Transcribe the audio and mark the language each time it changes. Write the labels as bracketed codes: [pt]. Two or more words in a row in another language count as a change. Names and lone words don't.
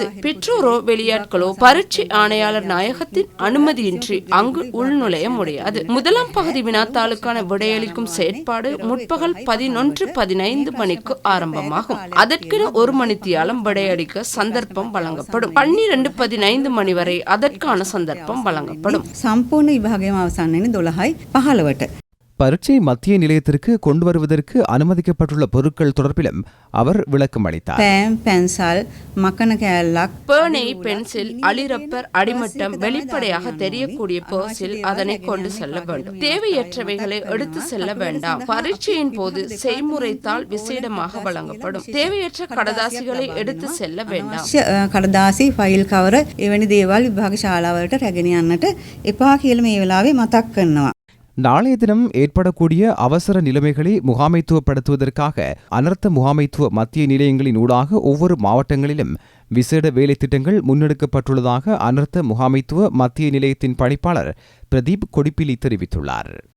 [ta] பெற்றோரோ வெளியாட்களோ பரீட்சை ஆணையாளர் நாயகத்தின் அனுமதியின்றி அங்கு உள்நுழைய முடியாது. முதலாம் பகுதி வினாத்தாளுக்கான விடையளிக்கும் செயற்பாடு முற்பகல் 11:15 மணிக்கு ஆரம்பமாகும். அதற்கென 1 மணித்தியாலம் விடையளிக்க சந்தர்ப்பம் வழங்கப்படும். 12:15 மணி வரை அதற்கான சந்தர்ப்பம் வழங்கப்படும். [si] සම්පූර්ණ විභාගයම අවසන් වෙන්නේ 12:15ට. [ta] பரீட்சை மத்திய நிலையத்திற்கு கொண்டு வருவதற்கு அனுமதிக்கப்பட்டுள்ள பொருட்கள் தொடர்பிலும் அவர் விளக்கம் அளித்தார். பேன், பென்சில், மக்கன கேலக், பேனை, பென்சில், அலிரப்பர், அடிமட்டம் வெளிப்படையாக தெரியக்கூடிய பர்ஸில் அதனை கொண்டு செல்ல வேண்டும். தேவையற்றவைகளை எடுத்து செல்ல வேண்டாம். பரீட்சையின் போது செய்முறைத்தாள் விசேடமாக வழங்கப்படும். தேவையற்ற கடதாசிகளை எடுத்து செல்ல வேண்டாம். கடதாசி, ஃபைல் கவர் [si] එවැනි දේවල් විභාග ශාලාවලට රැගෙන යන්නට එපා කියලා මේ වෙලාවේ මතක් කරනවා. [ta] நாளைய தினம் ஏற்படக்கூடிய அவசர நிலைமைகளை முகாமைத்துவப்படுத்துவதற்காக அனர்த்த முகாமைத்துவ மத்திய நிலையங்களின் ஊடாக ஒவ்வொரு மாவட்டங்களிலும் விசேட வேலை திட்டங்கள் முன்னெடுக்கப்பட்டுள்ளதாக அனர்த்த முகாமைத்துவ மத்திய நிலையத்தின் பணிப்பாளர் பிரதீப் கொடிப்பிலி தெரிவித்துள்ளார்.